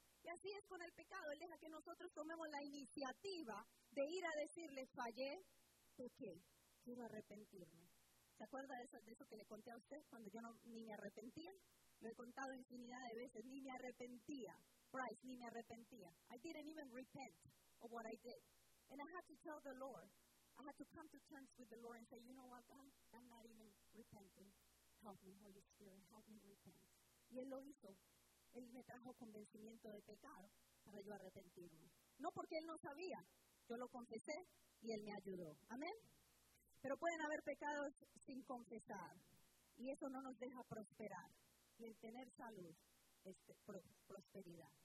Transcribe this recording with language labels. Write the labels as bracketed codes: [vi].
[es] Y así es con el pecado. Él deja que nosotros tomemos la iniciativa de ir a decirle, fallé, pequé, quiero arrepentirme. ¿Se acuerda de eso que le conté a usted cuando yo ni me arrepentía? Lo he contado infinidad de veces, ni me arrepentía. Bryce, ni me arrepentía. [en] I didn't even repent of what I did. And I had to tell the Lord, I had to come to terms with the Lord and say, you know what, God, I'm not even repenting. Help me, Holy Spirit, help me repent. [es] Y Él lo hizo. Él me trajo convencimiento de pecado para yo arrepentirme. No porque Él no sabía, yo lo confesé y Él me ayudó. Amén. Pero pueden haber pecados sin confesar. Y eso no nos deja prosperar. Y el tener salud es prosperidad.